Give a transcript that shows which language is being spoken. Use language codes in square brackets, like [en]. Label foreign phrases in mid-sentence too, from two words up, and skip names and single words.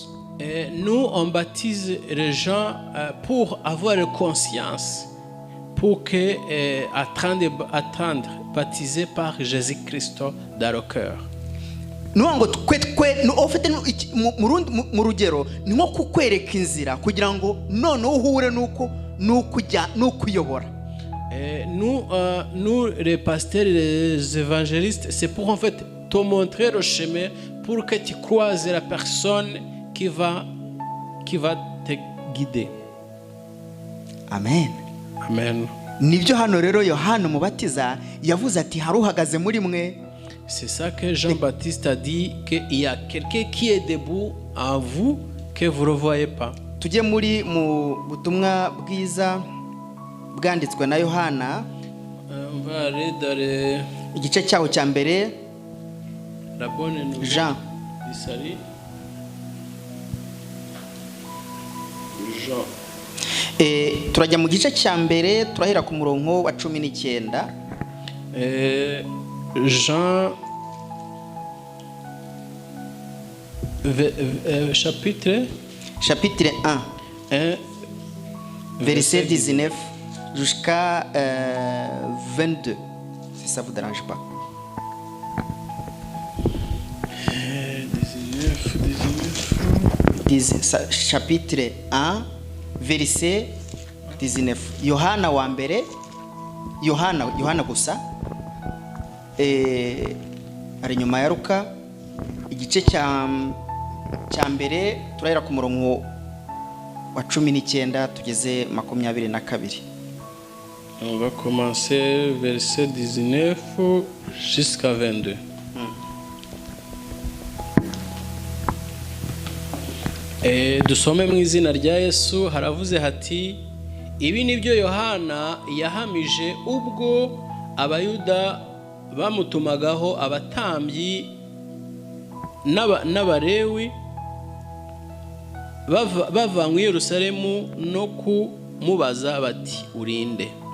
[fr] Nous, on baptise les gens pour avoir conscience, pour que attendre baptisé par Jésus-Christ dans le cœur. [rw] Nuango ofite mu rugero ni nko kukwereka inzira kugira ngo none uhure n'ukuyobora. [fr] Nous, les pasteurs et les évangélistes, c'est pour en fait te montrer le chemin pour que tu croises la personne qui va te guider. Amen. Amen. [rw] Nibyo hano rero Yohana umubatiza yavuze ati haruhagaze muri mwe. [fr] C'est ça que Jean-Baptiste a dit, qu'il y a quelqu'un qui est debout en vous que vous ne voyez pas. [rw] Tujye muri mu butumwa bwiza bwanditswe na Yohana. [fr] On va aller dans [rw] igice cyawo cya mbere. [fr] La bonne nouvelle. Jean. Jean. [rw] Turajya mu gice cya mbere turahera ku murongo wa 19. [fr] Jean chapitre 1 verset 19 jusqu'à 22, si ça vous dérange pas. 19 chapitre 1 verset 19. [rw] Yohana wa mbere, Yohana gusa, ari nyuma ya Luka, igice cya mbere turahera ku murongo wa 19 tugeze 22. [fr] On va commencer verset 19 jusqu'à 22. [rw] Dusome mu izina rya Yesu. Haravuze hati, ibi nibyo Yohana yahamije ubwo abayuda bamutumagaho abatambyi n'abarewi bavanywe i Yerusalemu no kumubaza bati urinde.